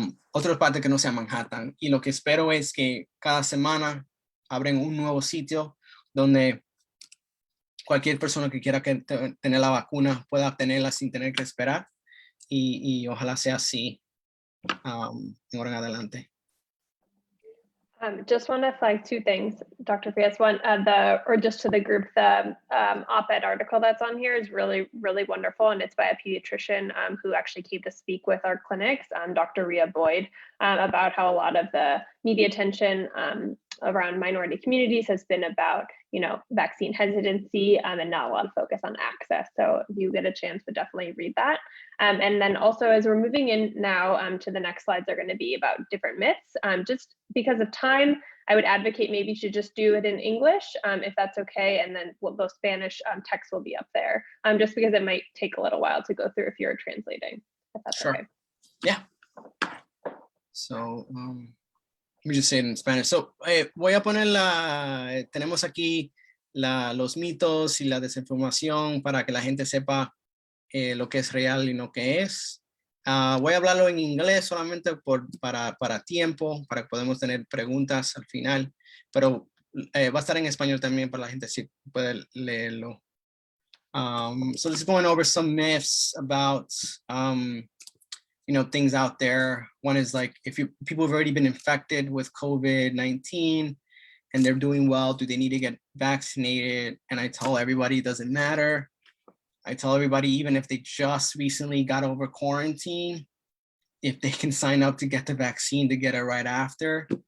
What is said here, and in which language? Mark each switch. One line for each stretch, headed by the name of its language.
Spanish: Otra parte que no sea Manhattan. Y lo que espero es que cada semana abren un nuevo sitio donde cualquier persona que quiera tener la vacuna pueda obtenerla sin tener que esperar. Y ojalá sea así en ahora en adelante.
English: Just want to flag 2 things, Dr. Frias. One, or just to the group, the op-ed article that's on here is really, really wonderful, and it's by a pediatrician who actually came to speak with our clinics, Dr. Rhea Boyd, about how a lot of the media attention around minority communities has been about, you know, vaccine hesitancy and not a lot of focus on access. So if you get a chance to definitely read that. And then also, as we're moving in now to the next slides, are going to be about different myths. Just because of time, I would advocate maybe you should just do it in English, if that's okay. And then those Spanish text will be up there, just because it might take a little while to go through if you're translating, if that's sure. okay. Yeah. So, let me just say it in Spanish.
Spanish: So, voy a poner tenemos aquí los mitos y la desinformación para que la gente sepa lo que es real y lo que es. Voy a hablarlo en inglés solamente para tiempo, para que podamos tener preguntas al final, pero va a estar en español también para la gente si puede leerlo.
English: So let's going over some myths about you know, things out there. One is like, if people have already been infected with COVID-19 and they're doing well, do they need to get vaccinated? And I tell everybody it doesn't matter. I tell everybody, even if they just recently got over quarantine, if they can sign up to get the vaccine, to get it right after.